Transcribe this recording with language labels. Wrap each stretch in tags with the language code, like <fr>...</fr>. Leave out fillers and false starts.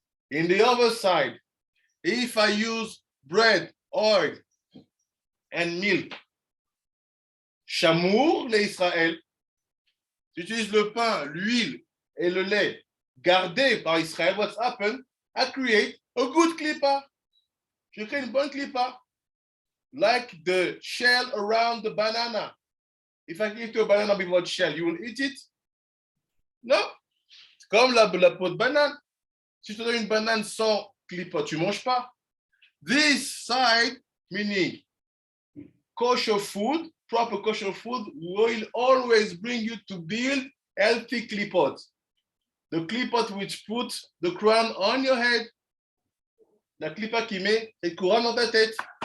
<en>In the other side, if I use bread, oil, and milk, Shamour,</en> <fr>les Israël, j'utilise le pain, l'huile et le lait gardés par Israël,</fr> <en>what's happened? I create a good klipa.</en> <fr>Je crée une bonne klipa.</fr> <en>Like the shell around the banana. If I give you a banana without shell, you will eat it?</en> <fr>No. Comme la peau de banane. Si je te donne une banane sans klipa, tu ne manges pas.</fr> <en>This side, meaning kosher food, proper kosher food, will always bring you to build healthy klipot. The klipot which put the crown on your head.</en> <fr>La klipa qui met cette couronne dans ta tête.</fr>